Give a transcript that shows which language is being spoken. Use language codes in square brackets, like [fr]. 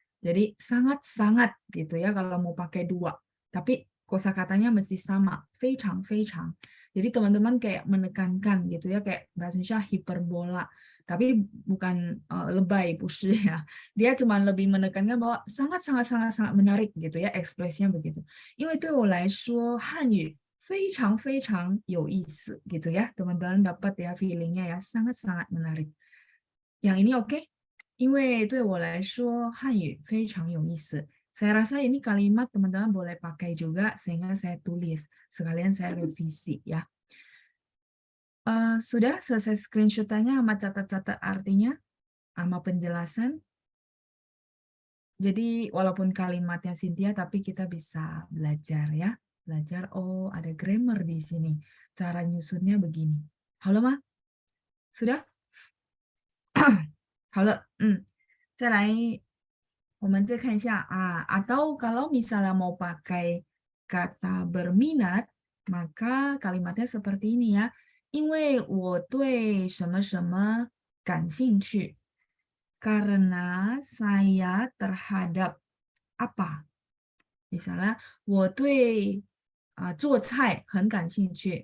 [id] Jadi sangat-sangat gitu ya kalau mau pakai dua. Tapi kosakatanya mesti sama, 非常 Jadi teman-teman kayak menekankan gitu ya, kayak bahasa Indonesia hiperbola. Tapi bukan lebay, 不是ya. Dia cuma lebih menekankan bahwa sangat-sangat menarik gitu ya, ekspresinya begitu. [zh] 因为对我来说汉语非常有意思gitu ya. [id] Teman-teman dapat ya feelingnya ya, sangat-sangat menarik. Yang ini oke? [zh] 因为对我来说汉语非常有意思. [id] Saya rasa ini kalimat teman-teman boleh pakai juga sehingga saya tulis. Sekalian saya revisi ya. Sudah selesai screenshot-nya sama catat-catat artinya, sama penjelasan. Jadi walaupun kalimatnya Cynthia, tapi kita bisa belajar ya. Belajar, oh ada grammar di sini. Cara nyusunnya begini. Halo, Ma? Sudah? 好了, [zh] 再来我们再看一下 [id] atau kalau misalnya mau pakai kata berminat, maka kalimatnya seperti ini ya. [zh] 因为我对什么什么感兴趣. [id] Karena saya terhadap apa. [zh] Misalnya, 我对做菜很感兴趣.